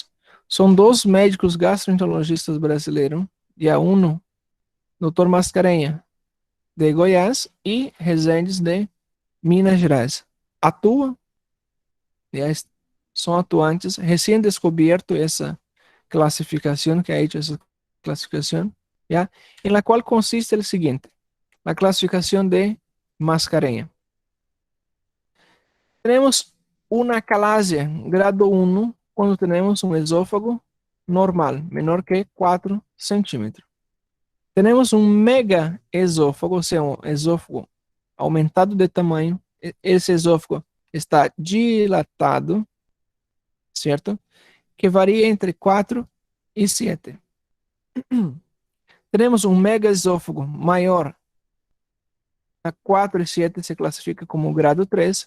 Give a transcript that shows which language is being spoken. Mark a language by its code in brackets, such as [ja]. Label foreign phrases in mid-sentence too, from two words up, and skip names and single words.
[pt] São dois médicos gastroenterologistas brasileiros, e a um, Dr. Mascarenha, de Goiás, e Rezendes, de Minas Gerais. Atuam, são atuantes, recém-descoberto essa classificação, que [es] ha hecho [pt] essa classificação, [es] ¿ya? En la cual consiste el siguiente, la clasificación de Mascarenha. Tenemos una acalasia grado 1 [pt] quando temos um esôfago normal, menor que 4 centímetros. [es] Tenemos un mega esófago, o sea, un esófago aumentado de tamanho. [pt] Esse esófago está dilatado, certo? Que varia entre 4 e 7. Temos um mega esófago maior, a 4 e 7 se classifica como grado 3.